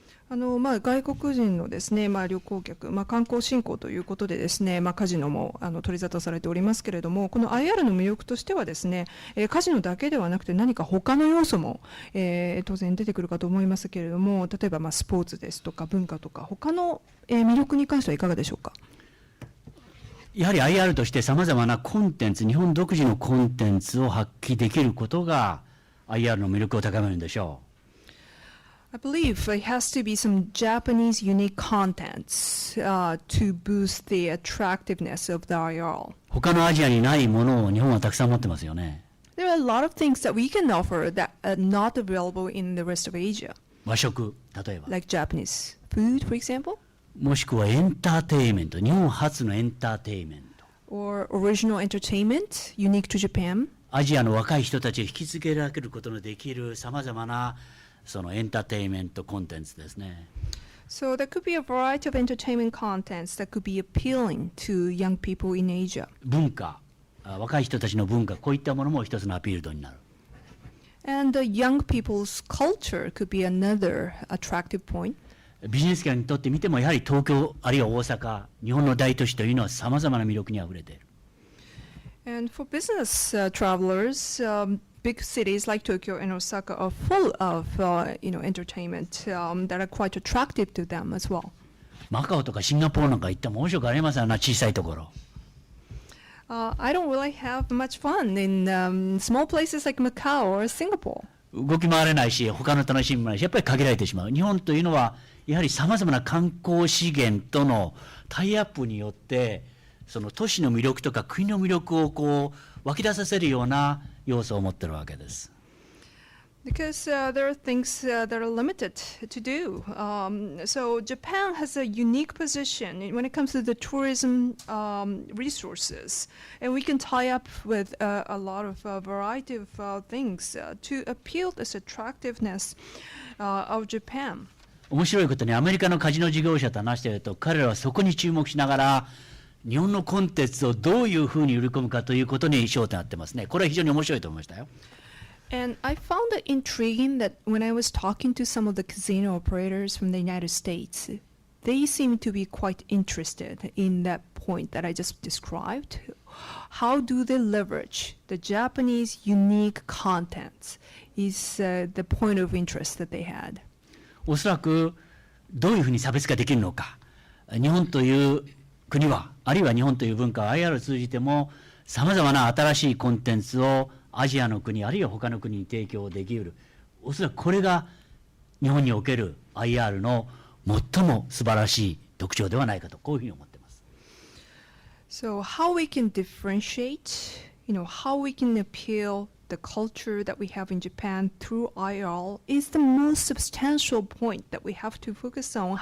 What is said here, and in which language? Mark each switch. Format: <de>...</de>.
<ja>外国人のですね、旅行客、観光振興ということでですね、カジノも取り沙汰されておりますけれども、この IR の魅力としてはですね、カジノだけではなくて何か他の要素も、当然出てくるかと思いますけれども、例えばスポーツですとか文化とか他の、魅力に関してはいかがでしょうか。やはり IR としてさまざまなコンテンツ、日本独自のコンテンツを発揮できることが IR の魅力を高めるんでしょう。</ja> <en>I believe it has to be some Japanese unique contents to boost the attractiveness of the IR.</en> <ja>他のアジアにないものを日本はたくさん持ってますよね。</ja> <en>There are a lot of things that we can offer that are not available in the rest of Asia.</en> <ja>和食、例えば。</ja> <en>Like Japanese food, for example.</en> <ja>もしくはエンターテイメント、日本初のエンターテイメント。</ja> <en>Or original entertainment, unique to Japan.</en> <ja>アジアの若い人たちを引きつけられることのできるさまざまなそのエンターテイメントコンテンツですね。</ja> <en>So there could be a variety of entertainment contents that could be appealing to young people in Asia.</en> <ja>文化、若い人たちの文化、こういったものも一つのアピール度になる。</ja> <en>And the young people's culture could be another attractive point.</en> <ja>ビジネス界にとってみてもやはり東京あるいは大阪、日本の大都市というのはさまざまな魅力にあふれている。</ja> <en>And for business travelers, big cities like Tokyo and Osaka are full of entertainment that are quite attractive to them as well.</en> <ja>マカオとかシンガポールなんか行っても面白くありませんな、小さいところ。</ja> <en>I don't really have much fun in small places like Macau or Singapore.</en> <ja>動き回れないし、他の楽しみもないし、やっぱり限られてしまう。日本というのはやはりさまざまな観光資源とのタイアップによってその都市の魅力とか国の魅力をこう湧き出させるような要素を持っているわけです。</ja> <en>Because there are things that are limited to do. So Japan has a unique position when it comes to the tourism resources, and we can tie up with a lot of variety of things to appeal this attractiveness of Japan.</en> <ja>面白いことにアメリカのカジノ事業者と話していると彼らはそこに注目しながら日本のコンテンツをどういうふうに売り込むかということに焦点を当てますね。これは非常に面白いと思いましたよ。</ja> <en>And I found it intriguing that when I was talking to some of the casino operators from the United States, they seem to be quite interested in that point that I just described. How do they leverage the Japanese unique contents is the point of interest that they had.</en> <ja>おそらくどういうふうに差別化できるのか。日本という国はあるいは日本という文化は IR を通じてもさまざまな新しいコンテンツをアジアの国あるいは他の国に提供できる。おそらくこれが日本における IR の最も素晴らしい特徴ではないかとこういうふうに思っています。</ja> <en>So how we can differentiate, how we can appeal the culture that we have in Japan through IR is the most substantial point that we have to focus on.</en>